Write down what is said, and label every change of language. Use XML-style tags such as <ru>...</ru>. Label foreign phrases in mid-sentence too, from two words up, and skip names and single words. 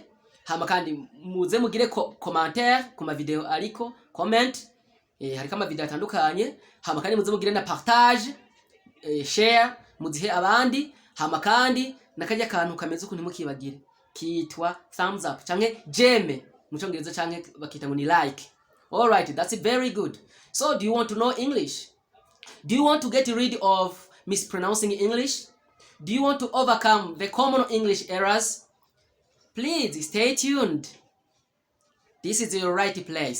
<rn>Hama kandi muze mugire commentaire ku ma video ariko comment, hariko ama video atandukanye. Hama kandi muze mugire na partage, share muzihe abandi. Hama kandi nakarya kantu kameze ukuntu mukibagire kitwa</rn> <en>thumbs up</en> <rn>canke jeme mu congereza, canke bakita ngo ni like.</rn> <en>All right, that's very good. So do you want to know English? Do you want to get rid of mispronouncing English? Do you want to overcome the common English errors? Please stay tuned. This is your right place.</en>